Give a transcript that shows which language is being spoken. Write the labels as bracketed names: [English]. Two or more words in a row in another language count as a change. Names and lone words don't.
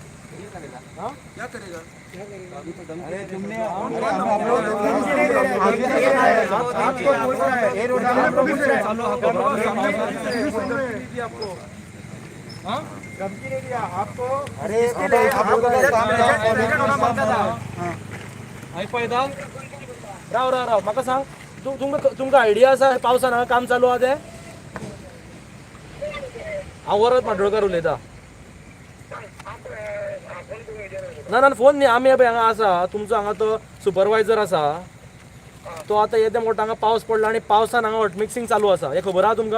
[Hindi] क्या करेगा? अरे तुमने आपको बोल रहा है ये रोड डालने को भी आपको धमकी नहीं दिया आपको। अरे आप लोगों का काम [Konkani] ऐकदा राव राव राव म्हाका सांग तुमकां आयडिया आसा पावसान हांगा काम चालू आहा तें? हांव वरद माडोळकर उलयतां. ना ना फोन न्ही आमी हांगा आसा तुमचो हांगा तो सुपरवायझर आसा तो आतां येदे मोठो हांगा पावस पडला आनी पावसान हांगा [English] hot mixing [Konkani] चालू आसा हे खबर आहा तुमकां?